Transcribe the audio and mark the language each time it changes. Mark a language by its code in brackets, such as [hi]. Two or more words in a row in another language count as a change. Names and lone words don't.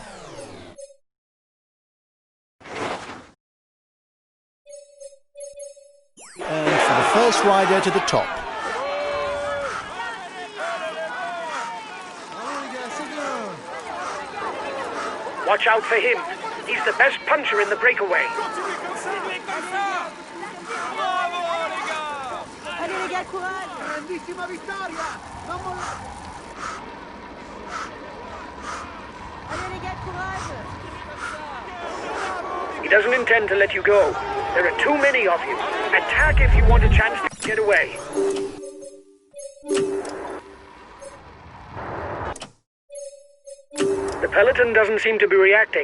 [en] And for the first rider to the top. Watch out for him. He's the best puncher in the breakaway. [fr] Allez les gars, courage! [it] Grandissima vittoria! [fr] Allez les gars, courage! [en] He doesn't intend to let you go. There are too many of you. Attack if you want a chance to get away. The peloton doesn't seem to be reacting.